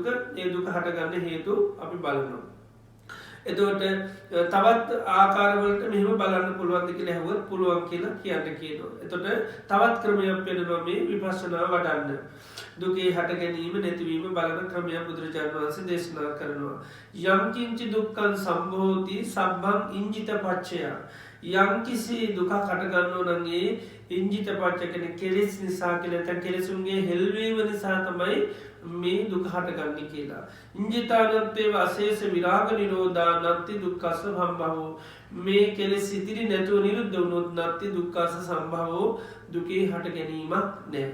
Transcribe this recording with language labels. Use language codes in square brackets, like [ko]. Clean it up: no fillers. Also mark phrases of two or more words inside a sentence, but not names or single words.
[si] ඒ දුක හටගන්න හේතු අපි බලනවා. එතකොට තවත් ආකාරවලට මෙහෙම බලන්න පුළුවන්ද කියලා ඇහුවොත් පුළුවන් කියලා කියනවා. එතකොට තවත් ක්‍රමයක් වෙනවා මේ විපස්සනා වඩන්න. දුකේ හට ගැනීම නැතිවීම බලන ක්‍රමයක් බුදුරජාණන් වහන්සේ දේශනා කරනවා. [pi] යම් කිංචි දුක්ඛං සම්භෝති සබ්බං ඉංජිත පච්චය. [si] යම් කිසි දුකක් හටගන්නවා නම් ඒ [pi] ඉංජිත පච්චය [si] කියන්නේ කෙලෙස් නිසා කියලා නැත්නම් කෙලෙසුන්ගේ හෙල්වීම නිසා තමයි මේ දුක හටගන්නේ කියලා. [pi] ඉංජිතානත්තේ වාසේස විරාග නිරෝධා නත්ති දුක්ඛස්ස සම්භවෝ. [si] මේ කෙලෙස් ඉතිරි නැතුව නිරුද්ධ වුණොත් [pi] නත්ති දුක්ඛස්ස සම්භවෝ [si] දුකේ හට ගැනීමක් නැහැ.